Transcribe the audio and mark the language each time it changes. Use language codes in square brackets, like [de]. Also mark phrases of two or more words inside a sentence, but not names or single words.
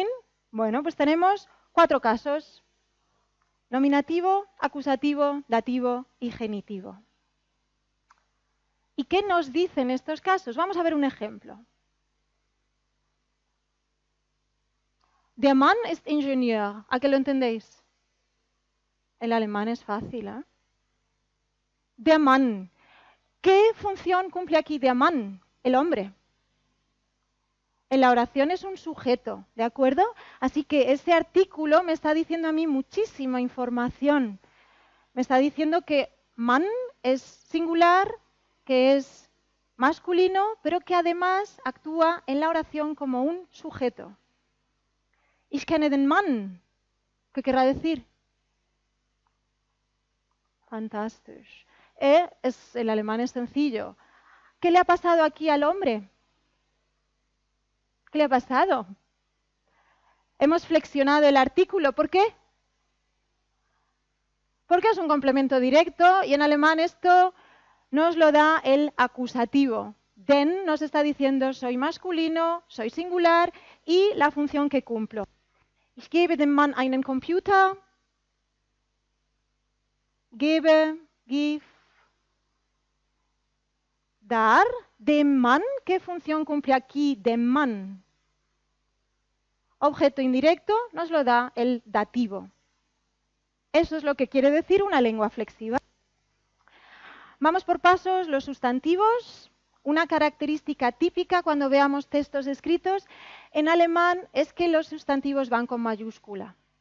[es] Bueno, pues tenemos 4 casos: nominativo, acusativo, dativo y genitivo. ¿Y qué nos dicen estos casos? Vamos a ver un ejemplo. [de] Der Mann ist Ingenieur. [es] ¿A qué lo entendéis? El alemán es fácil, ¿eh? [de] Der Mann. [es] ¿Qué función cumple aquí [de] der Mann? [es] El hombre. En la oración es un sujeto, ¿de acuerdo? Así que ese artículo me está diciendo a mí muchísima información. Me está diciendo que Mann es singular, que es masculino, pero que además actúa en la oración como un sujeto. [de] Ich kenne den Mann. [es] ¿Qué querrá decir? Fantástico. El alemán es sencillo. ¿Qué le ha pasado aquí al hombre? ¿Qué le ha pasado? Hemos flexionado el artículo. ¿Por qué? Porque es un complemento directo y en alemán esto nos lo da el acusativo. Den nos está diciendo soy masculino, soy singular y la función que cumplo. [de] Ich gebe dem Mann einen Computer. [es] Gebe, give. dar, [de] dem Mann. [es] ¿Qué función cumple aquí [de] dem Mann? [es] Objeto indirecto nos lo da el dativo. Eso es lo que quiere decir una lengua flexiva. Vamos por pasos, los sustantivos. Una característica típica cuando veamos textos escritos en alemán es que los sustantivos van con mayúscula.